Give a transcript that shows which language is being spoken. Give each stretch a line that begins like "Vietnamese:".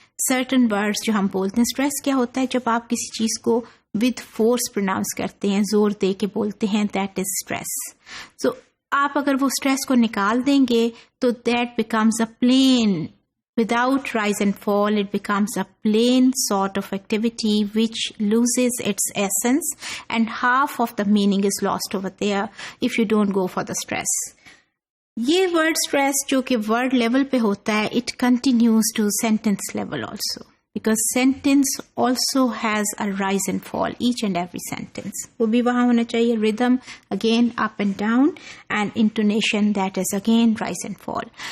Urdu: certain words جو ہم بولتے ہیں, اسٹریس کیا ہوتا ہے؟ جب آپ کسی چیز کو with force پروناؤنس کرتے ہیں, زور دے کے بولتے ہیں,
English: that is stress. So
Urdu: آپ اگر وہ اسٹریس کو نکال دیں گے
English: تو that becomes a plain, without rise and fall, it becomes a plain sort of activity which loses its essence and half of the meaning is lost over there if you don't go for the stress. یہ word stress جو کہ word level پہ ہوتا ہے it continues to sentence level also, because sentence also has a rise and fall, each and every sentence
Urdu: وہ بھی وہاں ہونا چاہیے.
English: Rhythm again up and down, and intonation that is again rise and fall.